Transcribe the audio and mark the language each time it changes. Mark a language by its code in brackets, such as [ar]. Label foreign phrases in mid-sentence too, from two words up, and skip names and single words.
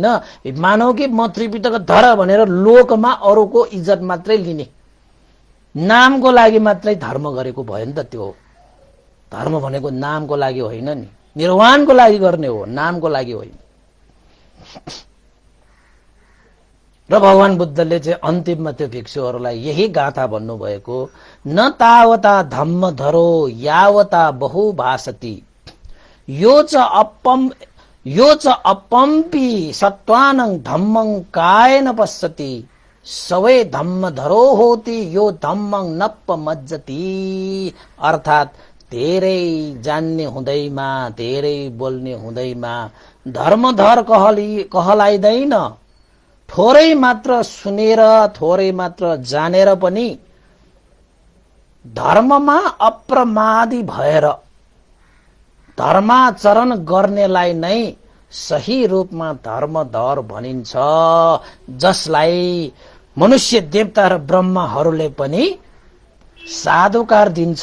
[ne] मानव कि म त्रिपिटक धर भनेर लोकमा अरूको इज्जत मात्रै लिने, नामको लागि मात्रै धर्म गरेको भयो नि त। त्यो धर्म भनेको नामको लागि होइन नि, निर्वाणको लागि गर्ने हो, नामको लागि होइन। र भगवान बुद्धले चाहिँ अन्तिममा त्यो भिक्षुहरूलाई यही गाथा भन्नुभएको, [pi] न तावता धम्म धरो यावता बहु भासति, यो च अपम्पि सत्वानं धम्मं कायेन पश्यति, सवै धम्म धरो होती यो धम्मं नप्प मज्जति। [ne] अर्थात धेरै जान्ने हुँदैमा, धेरै बोल्ने हुँदैमा धर्मधर कहलाइदैन, थोरै मात्र सुनेर, थोरै मात्र जानेर पनि धर्ममा अप्रमादी भएर धर्माचरण गर्नेलाई नै सही रूपमा धर्मधर भनिन्छ, जसलाई मनुष्य देवता र ब्रह्महरूले पनि साधुकार दिन्छ।